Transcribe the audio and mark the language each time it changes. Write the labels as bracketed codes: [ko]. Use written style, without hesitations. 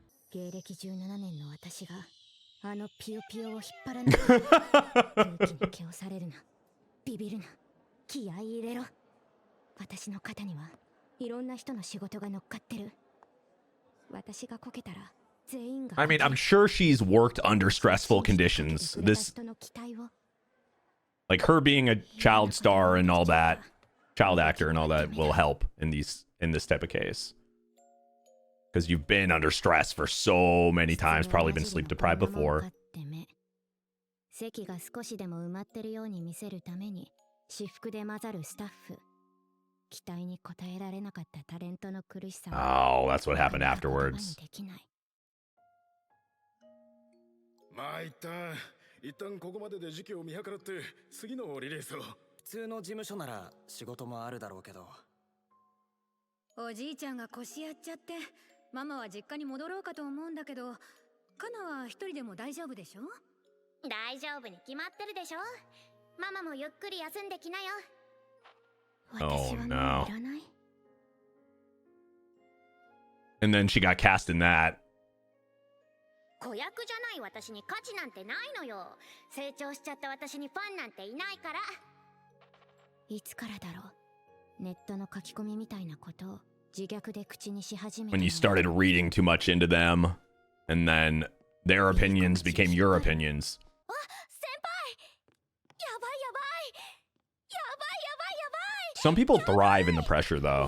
[ja] 芸歴17年の私があのピヨピヨを引っ張らない。空気に気をされるな。ビビるな。気合い入れろ。私の肩にはいろんな人の仕事が乗っかってる。私がこけたら [en] I mean, I'm sure she's worked under stressful conditions. This, like her being a child star and all that, child actor and all that will help in this type of case. Because you've been under stress for so many times, probably been sleep deprived before. [ja] 席が少しでも埋まってるように見せるために私服で混ざるスタッフ。期待に応えられなかったタレントの苦しさ。 [en] Oh, that's what happened afterwards. [ja] まあ一旦ここまでで時期を見計らって次のリリースを。普通の事務所なら仕事もあるだろうけど。おじいちゃんが腰やっちゃって、ママは実家に戻ろうかと思うんだけど、カナは一人でも大丈夫でしょ？大丈夫に決まってるでしょ。ママもゆっくり休んできなよ。 [en] Oh no. And then she got cast in that. [ja] 子役じゃない私に価値なんてないのよ。成長しちゃった私にファンなんていないから。いつからだろう。ネットの書き込みみたいなことを自虐で口にし始めた。 [en] When you started reading too much into them, and then their opinions became your opinions. [ja] あ、先輩。やばいやばい。やばいやばいやばい。 [en] Some people thrive in the pressure, though.